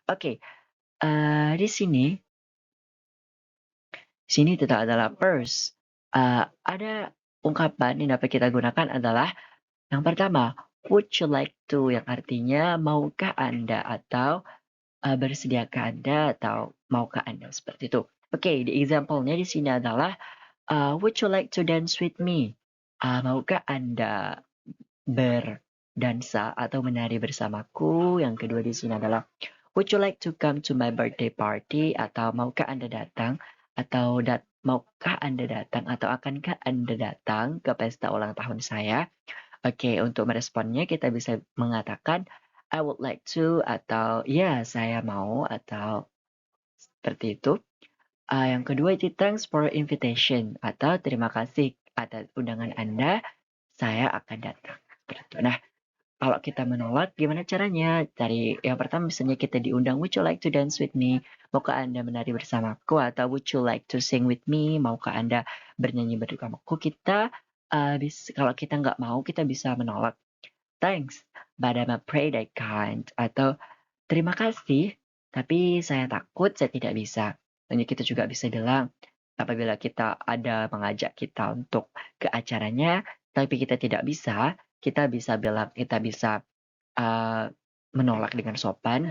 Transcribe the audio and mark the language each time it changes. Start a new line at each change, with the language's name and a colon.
Indonesian: Oke, di sini itu adalah first. Ada ungkapan yang dapat kita gunakan adalah yang pertama,
English: would you like to,
Indonesian: yang artinya maukah Anda atau bersediakah Anda atau maukah Anda seperti itu. Oke, di example-nya di sini adalah
English: would you like to dance with me?
Indonesian: Maukah Anda berdansa atau menari bersamaku? Yang kedua di sini adalah
English: would you like to come to my birthday party?
Indonesian: Atau maukah Anda datang? Atau maukah Anda datang atau akankah Anda datang ke pesta ulang tahun saya? Oke, untuk meresponnya kita bisa mengatakan
English: I would like to
Indonesian: atau ya saya mau atau seperti itu. Yang kedua itu
English: thanks for invitation
Indonesian: atau terima kasih atas undangan Anda, saya akan datang. Seperti itu. Nah, kalau kita menolak, gimana caranya? Dari yang pertama misalnya kita diundang,
English: would you like to dance with me?
Indonesian: Maukah Anda menari bersamaku?
English: Atau would you like to sing with me?
Indonesian: Maukah Anda bernyanyi bersamaku? Kita, kalau kita nggak mau, kita bisa menolak.
English: Thanks, but I'm afraid I can't.
Indonesian: Atau terima kasih, tapi saya takut saya tidak bisa. Dan kita juga bisa bilang, apabila kita ada mengajak kita untuk ke acaranya, tapi kita tidak bisa, kita bisa bilang, kita bisa menolak dengan sopan.